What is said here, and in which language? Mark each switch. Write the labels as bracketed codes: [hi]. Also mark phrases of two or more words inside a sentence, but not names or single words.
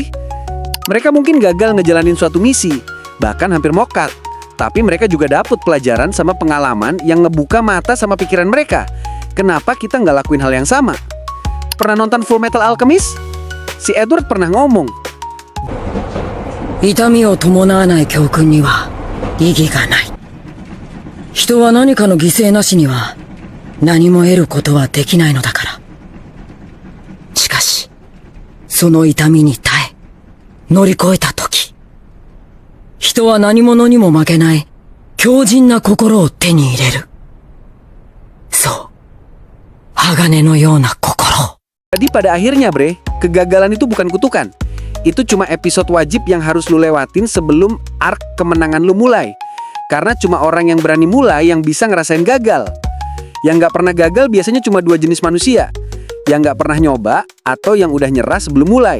[id] Mereka mungkin gagal ngejalanin suatu misi, bahkan hampir mokat. Tapi mereka juga dapet pelajaran sama pengalaman yang ngebuka mata sama pikiran mereka. Kenapa kita nggak lakuin hal yang sama? Pernah nonton Full Metal Alchemist? Si Edward pernah ngomong, [ja] 痛みを伴わない教訓には意義がない。人は何かの犠牲なしには何も得ることはできないのだから。しかし、その痛みに耐え、乗り越えたとき、人は何者にも負けない強靭な心を手に入れる。そう。鋼のような心。 [id] Jadi pada akhirnya bre, kegagalan itu bukan kutukan. Itu cuma episode wajib yang harus lu lewatin sebelum arc kemenangan lu mulai. Karena cuma orang yang berani mulai yang bisa ngerasain gagal. Yang nggak pernah gagal biasanya cuma dua jenis manusia. Yang nggak pernah nyoba atau yang udah nyerah sebelum mulai.